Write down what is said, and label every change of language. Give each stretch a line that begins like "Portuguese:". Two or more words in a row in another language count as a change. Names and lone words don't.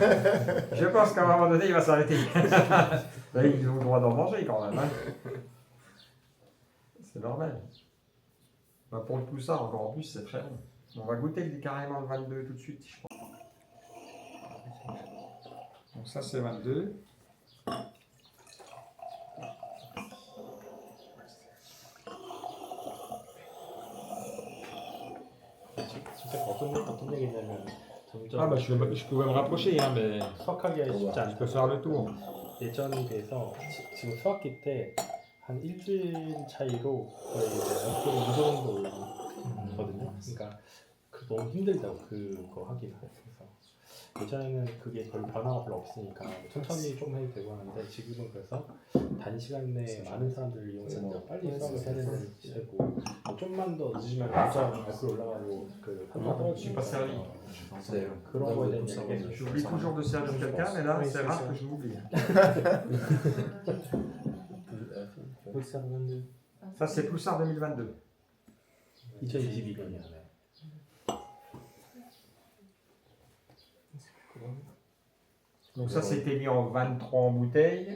French: Je pense qu'à un moment donné, il va s'arrêter. Là, ils ont le droit d'en manger quand même. Hein. C'est normal. Bah, pour le poussard, encore en plus, c'est très bon. On va goûter carrément le 22 tout de suite, je pense. Donc ça, c'est 22.
Korean: 진짜 어떤 얘기냐면 점점
French: Ah bah je pouvais me rapprocher, hein, mais
Korean: 수확하기가 쉽지
French: je
Korean: 않고
French: peux faire le tour.
Korean: 예전에 비해서 지금 수확기 때 한 일주일 차이로 거의 이제 연속으로 이 정도 올라거든요. 그러니까 너무 힘들다고 그거 하기가. 그래서 예전에는 그게 별 변화가 별로 없으니까 천천히 좀 해도 되고 하는데 지금은 그래서 단시간 내에 많은 사람들을 이용해서 빨리 수확을 해야 되는 시대고 뭐 좀만 더 늦으면 점점 알코올 올라가고 그 한도
French: Je suis pas servi. C'est
Korean: 그런 거에 대한
French: ça,
Korean: 얘기가
French: J'oublie toujours de servir quelqu'un, mais là, Oui, c'est c'est rare ça. que je m'oublie. Ça, c'est Poussard 2022.
Korean: 2022년이야.
French: Donc ça, c'était mis en 23 en bouteille.